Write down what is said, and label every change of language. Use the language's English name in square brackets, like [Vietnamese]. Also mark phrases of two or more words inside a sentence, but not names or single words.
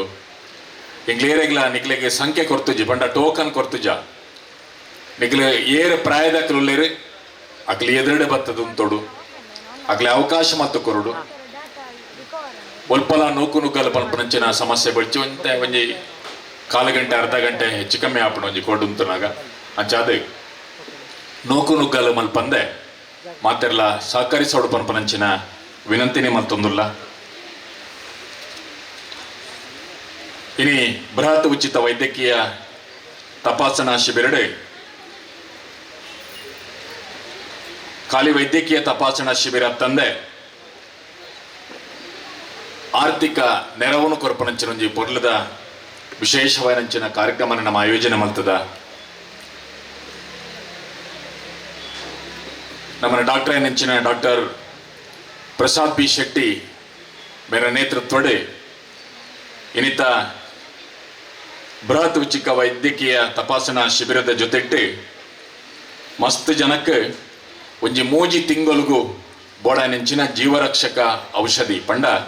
[Tulu] ಎಂಗ್ಲೇರೆಗ್ಲ ನಿಗ್ಲೆಗೆ ಸಂಖ್ಯೆ ಕೊರ್ತುಜಿ ಪಂಡ ಟೋಕನ್ ಕೊರ್ತುಜ ನಿಗ್ಲೆ ಏರು ಪ್ರಾಯದಕ್ಲುಲ್ಲೇರು ಅಕ್ಲಿ ಎದುರುಡೆ ಬತ್ತದು ತೊಡು ಅಕ್ಲೆ ಅವಕಾಶ ಮತ್ತು ಕೊರುಡು ಒಲ್ಪಲ ನೂಕು ನುಗ್ಗಲು ಪನ್ಪನಂಚಿನ ಸಮಸ್ಯೆ ಬಡ್ಚಿ ಒಂಜಿ ಕಾಲು ಗಂಟೆ ಅರ್ಧ ಗಂಟೆ ಹೆಚ್ಚು ಕಮ್ಮಿ ಆಪಣ ಒಂಜಿ ಕೊಡುಂತನಾಗ ಅಂಚಾದ ನೂಕು ನುಗ್ಗಲು ಮಲ್ಪಂದೆ ಮಾತೆರ್ಲ ಸಹಕರಿಸೋಡು ಪನ್ಪನಂಚಿನ ವಿನಂತಿನಿ ಮತ್ತೊಂದುಲ್ಲ. ಇನಿ ಬೃಹತ್ ಉಚಿತ ವೈದ್ಯಕೀಯ ತಪಾಸಣಾ ಶಿಬಿರಡೆ ಖಾಲಿ ವೈದ್ಯಕೀಯ ತಪಾಸಣಾ ಶಿಬಿರ ತಂದೆ [Kannada] ಆರ್ಥಿಕ ನೆರವನ್ನು [Tulu] ಕೊರ್ಪನಂಚಿನೊಂಜಿ ಪೊರ್ಲದ ವಿಶೇಷವಾದಂಚಿನ ಕಾರ್ಯಕ್ರಮ ನಮ್ಮ ಆಯೋಜನೆ ಮಲ್ತದ. ನಮ್ಮ ಡಾಕ್ಟರ್ ನೆಂಚಿನ ಡಾಕ್ಟರ್ ಪ್ರಸಾದ್ ಬಿ ಶೆಟ್ಟಿ ಮೇರ ನೇತೃತ್ವಡೆ ಇನ್ನಿತ ಬೃಹತ್ ಉಚಿತ ವೈದ್ಯಕೀಯ ತಪಾಸಣಾ ಶಿಬಿರದ ಜೊತೆಟ್ಟು ಮಸ್ತ್ ಜನಕ್ಕೆ ಒಂಜಿ ಮೂಜಿ ತಿಂಗಳಿಗೂ ಬೋಡ ನೆಂಚಿನ ಜೀವರಕ್ಷಕ ಔಷಧಿ ಪಂಡ